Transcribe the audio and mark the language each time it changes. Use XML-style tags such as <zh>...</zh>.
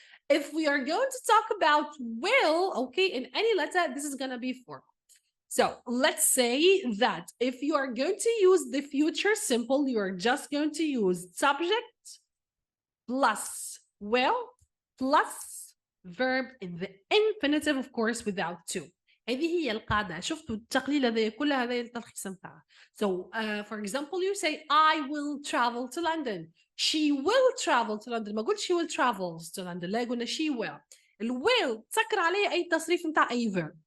<en>If we are going to talk about will, okay, in any letter, this is gonna be formal. So let's say that if you are going to use the future simple, you are just going to use subject plus will plus verb in the infinitive, of course, without to.</en> <ar>هذه هي القاعدة. شفتوا التقليل هذا كلها هذا التلخيص نتاعها.</ar> <en>So for example you say I will travel to London. She will travel to London.</en> <ar>ما قلت</ar> <en>she will travel to London،</en> <ar>لا قلنا</ar> <en>she will.</en> <ar>will تسكر عليه أي تصريف نتاع أي verb.</ar>